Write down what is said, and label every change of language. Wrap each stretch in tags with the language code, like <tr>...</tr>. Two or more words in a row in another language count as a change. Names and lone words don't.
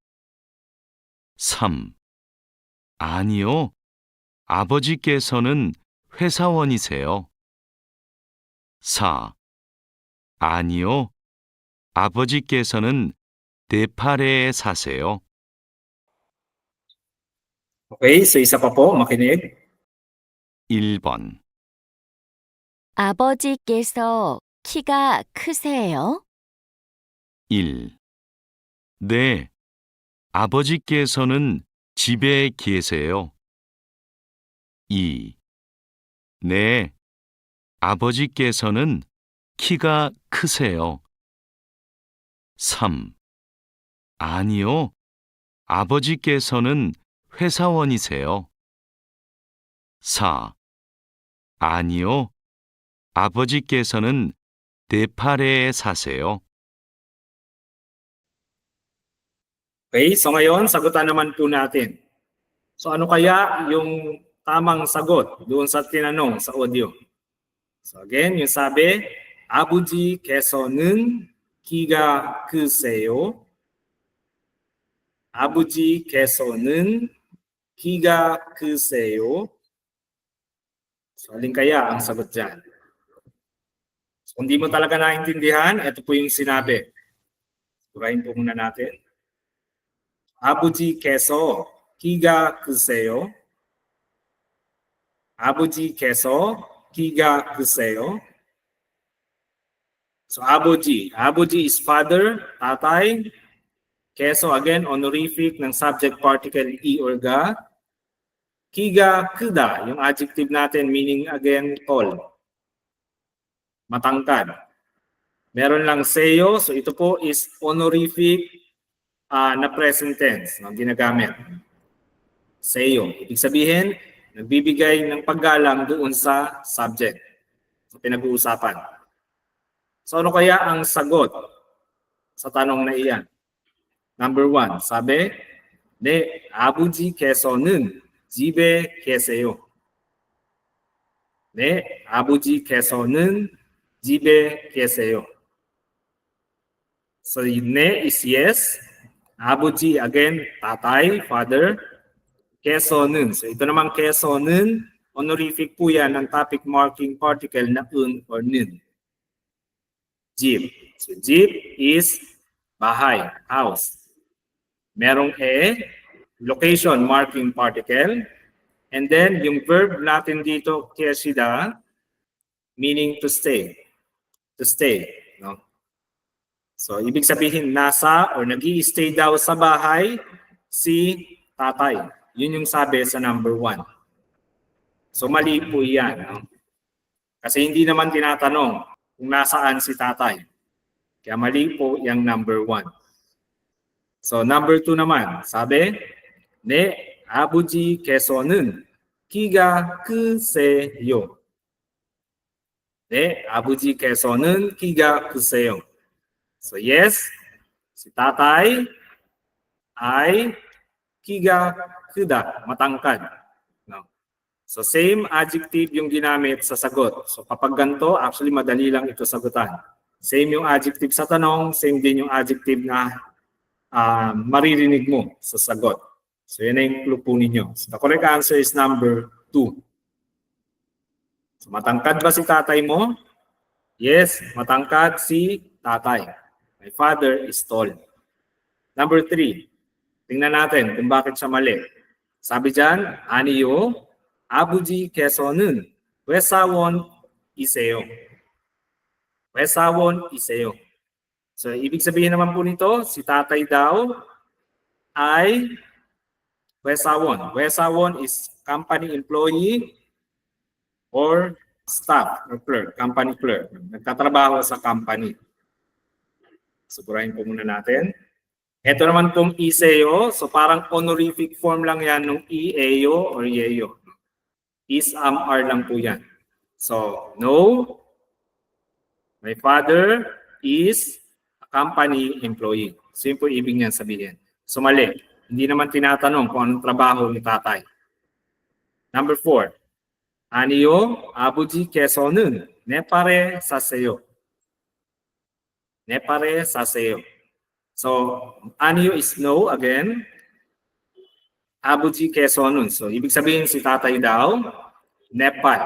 <ko>3. 아니요, 아버지께서는 회사원이세요. 4. 아니요, 아버지께서는 네팔에 사세요.</ko> <tl>Okay, so isa pa po, makinig.</tl> <ko>1번 아버지께서 키가 크세요? 1. 네, 아버지께서는 집에 계세요. 2. 네, 아버지께서는 키가 크세요. 3. 아니요, 아버지께서는 회사원이세요. 4. 아니요, 아버지께서는 네팔에 사세요.</ko> <tl>Okay, so ngayon, sagutan naman po natin. So ano kaya yung tamang sagot doon sa tinanong sa audio? So again, yung sabi,</tl> <ko>아버지께서는 키가 크세요. 아버지께서는 키가 크세요.</ko> <tl>So alin kaya ang sagot dyan? So, kung di mo talaga naintindihan, ito po yung sinabi. Surahin po muna natin.</tl> <ko>아버지께서 키가 크세요. 아버지께서 키가 크세요.</ko> <en>So 아버지 is father,</en> <tl>tatay. Keso</tl> <en>again, honorific</en> <tl>ng</tl> <en>subject particle i or ga.</en> <ko>Kiga 크다,</ko> <tl>yung adjective natin</tl> <en>meaning again tall.</en> <tl>Matangkad. Meron lang seyo, so ito po is honorific na</tl> <en>present tense</en> <tl>na ginagamit. Seyo. Ibig sabihin, nagbibigay ng paggalang doon sa subject sa pinag-uusapan. So ano kaya ang sagot sa tanong na iyan? Number 1, sabi,</tl> <ko>네, 아버지께서는 집에 계세요. 네, 아버지께서는 집에 계세요.</ko> <en>So 네 is yes.</en> <tl>아버지 again, tatay, father.</tl> <ko>계서는.</ko> <tl>So ito namang 계서는, honorific po yan ng</tl> <en>topic marking particle</en> <tl>na</tl> <en>un or 는.</en> <tl>집.</tl> <en>So 집 is</en> <tl>bahay, house. Merong</tl> <en>location marking particle. And then</en> <tl>yung verb natin dito,</tl> <ko>계시다,</ko> <en>meaning to stay. To stay. No?</en> <tl>So, ibig sabihin, nasa or nag-i-stay daw sa bahay si tatay. Yun yung sabi sa number 1. So, mali po yan. No? Kasi hindi naman tinatanong kung nasaan si tatay. Kaya mali po yung number 1. So, number 2 naman, sabi,</tl> <ko>네, 아버지께서는 키가 크세요. 네, 아버지께서는 키가 크세요.</ko> <en>So yes,</en> <tl>si tatay ay</tl> <ko>kiga 크다,</ko> <tl>matangkad. No? So same adjective yung ginamit sa sagot. So kapag ganito, actually madali lang ito sagutan. Same yung adjective sa tanong, same din yung adjective na maririnig mo sa sagot. So yun na yung clue po ninyo.</tl> <en>So the correct answer is number 2.</en> <tl>So matangkad ba si tatay mo? Yes, matangkad si tatay.</tl> <en>My father is tall. Number 3.</en> <tl>tingnan natin kung bakit siya mali. Sabi dyan,</tl> <ko>아니요. 아버지께서는 회사원이세요. 회사원이세요.</ko> <tl>So, ibig sabihin naman po nito, si tatay daw ay 회사원.</tl> <en>회사원 is company employee or staff or clerk, company clerk.</en> <tl>Nagtatrabaho sa company. Sigurahin po muna natin. Ito naman pong iseo, so parang honorific form lang yan ng ieo or yeo. Is, are lang po yan.</tl> <en>So, no, my father is a company employee.</en> <tl>So yun po ibig niyan sabihin. So mali, hindi naman tinatanong kung anong trabaho ni tatay. Number 4,</tl> <ko>아니요, 아버지께서는 네팔에 사세요. 네팔에 사세요.</ko> <en>So, 아니요 is no again.</en> <ko>아버지께서는.</ko> <tl>So, ibig sabihin si tatay daw, Nepal.</tl>